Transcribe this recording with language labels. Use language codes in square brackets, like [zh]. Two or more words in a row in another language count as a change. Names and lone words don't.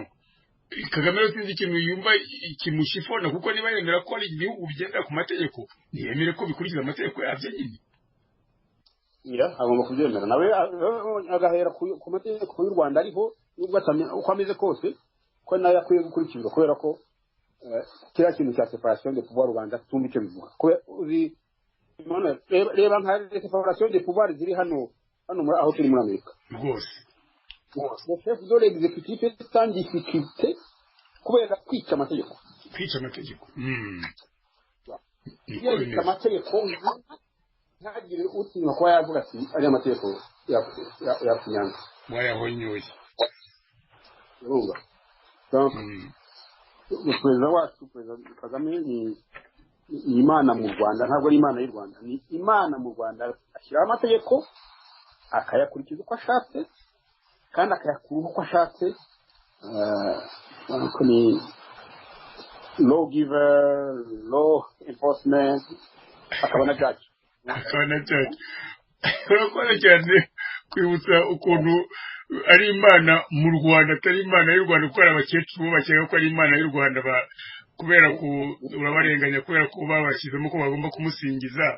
[rw] Kagame rero sinzi ikintu yumva kimushifona, kuko niba yemera ko ari igihugu bigendera ku mategeko, ntiyemere ko bikurikiza amategeko yabyo nyine. Agomba kubyemera nawe agahera ku mategeko y'u Rwanda ariho, nubwo atamenya uko ameze kose ko nayo akwiye gukurikizwa, kubera ko kiriya kintu cya [fr] separation de pouvoir [rw] Rwanda tumva icyo bivuga. Reba nka [fr] separation de pouvoir [rw] ziri hano aho turi muri Amerika rwose. [fr] Le chef de l'exécutif est en difficulté [rw] kubera kwica amategeko. Kwica amategeko ntagire utinya kuba yavuga ati ari amategeko ya Kinyanga wayahonyoye. urumva perezida wacu, perezida Kagame ni imana mu Rwanda, ntabwo ari imana y'u Rwanda, ni imana mu Rwanda. Ashyiraho amategeko akayakurikiza uko ashatse kandi akayakura uko ashatse. [en] Ni law giver, law enforcement, [rw] akaba na judge. Urakoze cyane kwibutsa ukuntu ari imana mu Rwanda atari imana y'u Rwanda, kuko abakecuru bakeka ko ari imana y'u Rwanda kubera ko urabarenganya, kubera ko babashyizemo ko bagomba kumusingiza.